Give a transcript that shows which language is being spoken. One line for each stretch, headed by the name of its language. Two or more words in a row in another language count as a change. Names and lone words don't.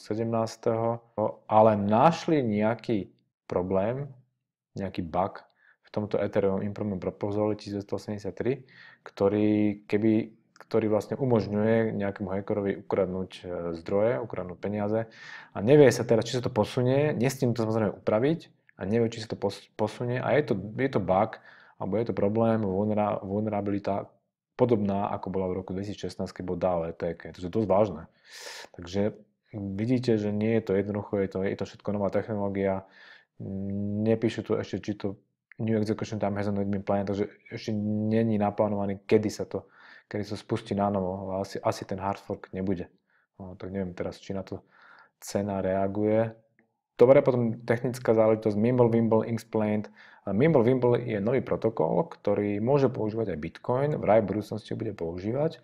Slovak: Ale našli nejaký problém, nejaký bug v tomto Ethereum Improvement Proposal 1983, ktorý vlastne umožňuje nejakému hackerovi ukradnúť zdroje, ukradnúť peniaze a nevie sa teraz, či sa to posunie, nesmie to samozrejme upraviť a nevie, či sa to posunie a je to bug, alebo je to problém, vulnerabilita podobná, ako bola v roku 2016, keď bol DAO ETK. To je dosť vážne. Takže vidíte, že nie je to jednoducho, je to všetko nová technológia. Nepíšu tu ešte, či to
English: New Execution Time hasn't been planned,
Slovak: takže ešte není naplánovaný, kedy sa spustí na novo, ale asi ten hard fork nebude. No, tak neviem teraz, či na to cena reaguje. Dobre, potom technická záležitosť Mimblewimble Explained. Mimblewimble je nový protokol, ktorý môže používať aj Bitcoin, vraj v budúcnosti bude používať.